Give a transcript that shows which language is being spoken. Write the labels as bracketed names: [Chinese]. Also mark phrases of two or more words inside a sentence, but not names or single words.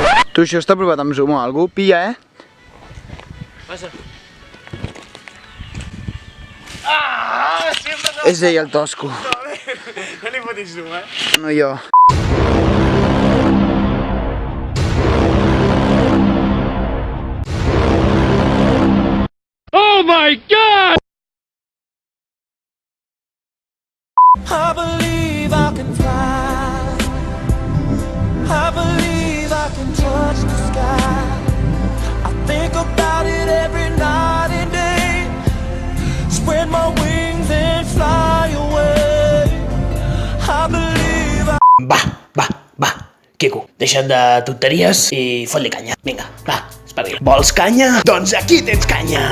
[Catalan] Tu, això està provat amb zoom o algú? Pilla, Passa. És ell el tosco. No li fotis zoom, No jo. [English] Oh my God! I believe I can fly. I believe I can touch the sky. I think about it every night and day. Spread my wings and fly away. I believe [Catalan] Va, Quico, deixa't de tonteries i fot-li canya. Vinga, va, espavila. Vols canya? Doncs aquí tens canya!